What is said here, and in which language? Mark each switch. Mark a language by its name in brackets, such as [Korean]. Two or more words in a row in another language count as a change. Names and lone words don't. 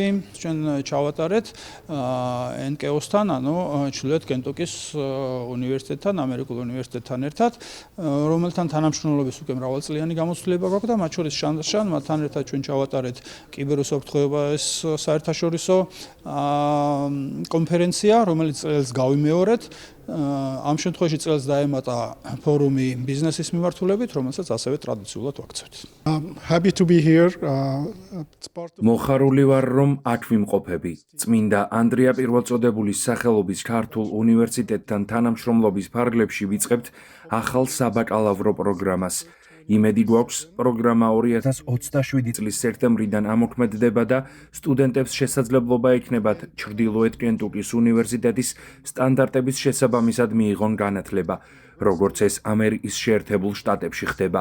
[Georgian] ჩვენ ჩავატარეთ NKO-სთან, ანუ ჩრდილოეთ კენტუკის უნივერსიტეტთან, ამერიკულ უნივერსიტეტთან ერთად, რომელთან თანამშრომლობის უკვე მრავალწლიანი გამოცდილება გვაქვს და მათ შორის შანსშან მათთან ერთად ჩვენ ჩავატარეთ კიბერუსაფრთხოების საერთაშორისო კონფერენცია, რომელიც წელს გავიმეორეთ. ამ შემთხვევაში წელს დაემატა ფორუმი ბიზნესის მიმართულებით, რომელსაც ასევე ტრადიციულად ვაქცევთ. [English] Happy to be here. [Georgian] მოხარული ვარ, რომ აქ ვიმყოფები. წმინდა ანდრია პირველწოდებულის სახელობის ქართულ უნივერსიტეტთან თანამშრომლობის ფარგლებში ვიწყებთ ახალ საბაკალავრო პროგრამას. იმედი გვაქვს, პროგრამა 2027 წლის სექტემბრიდან ამოქმედდება და სტუდენტებს შესაძლებლობა ექნებათ ჩრდილოეთ კენტუკის უნივერსიტეტის სტანდარტების შესაბამისად მიიღონ განათლება, როგორც ეს ამერიკის შეერთებულ შტატებში ხდება.